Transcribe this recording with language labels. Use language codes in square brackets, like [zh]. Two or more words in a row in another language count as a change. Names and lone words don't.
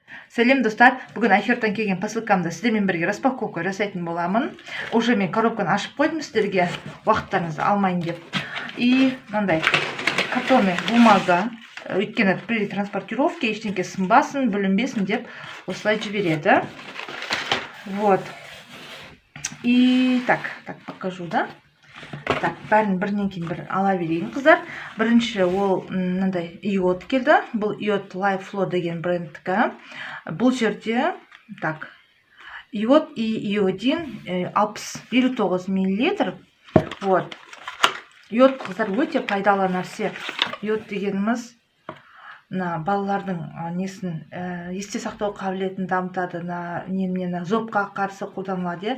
[kk] Сәлем достар, бүгін Айхерттан келген посылкамды сіздермен бірге распаковка жасайтын боламын. Уже мен коробканы ашып қойдым сіздерге, уақыттарыңызды алмайын деп. И мынандай [ru] картонный бумага, [kk] өйткені [ru] при транспортировке [kk] ештеңке сынбасын, бүлінбесін деп осылай жібереді. [ru] Вот. И так покажу, да? Так, [kk] бәрін бірінен кейін бір ала берейін, қыздар. Бірінші ол мынандай иод келді. Бұл иод Life Flow деген брендтікі. Бұл жерде [ru] так, иод и иодин [kk] 59 мл. [ru] Вот. [kk] Иод, қыздар, өте пайдалы нәрсе. Иод дегеніміз балалардың несін есте сақтау қабілетін дамытады, зобқа қарсы қолданылады.